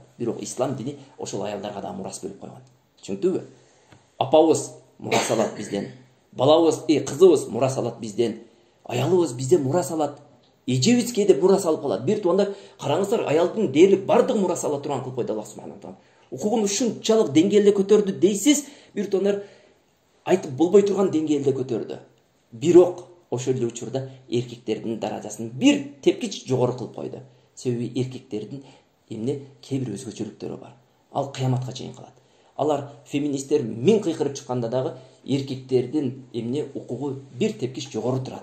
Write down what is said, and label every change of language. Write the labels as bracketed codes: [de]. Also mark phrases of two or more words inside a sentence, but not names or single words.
[ky] Бирок ислам дини ошол аялдарга да мурас бөлүп койгон. Түшүнүктүбү? Апабыз мурас алат бизден. Балабыз, кызыбыз мурас алат бизден. Аялыбыз бизден мурас алат. Эжебиз кээде мурас алып калат. Бир туугандар, караңыздар, аялдын дээрлик бардык мурас ала турган кылып койду Аллах [ar] سبحانه وتعالى. [ky] Укугун ушунчалык деңгээлде көтөрдү дейсиз, бир туугандар айтып болбой турган деңгээлде көтөрдү. Бирок ошол эле учурда эркектердин даражасын бир тепкич жогору кылып койду. Себеби эркектердин эмне кээ бир өзгөчөлүктөрү бар. Ал кыяматка чейин калат. Алар феминисттер миң кыйкырып чыкканда дагы эркектердин эмне укугу бир тепкич жогору турат.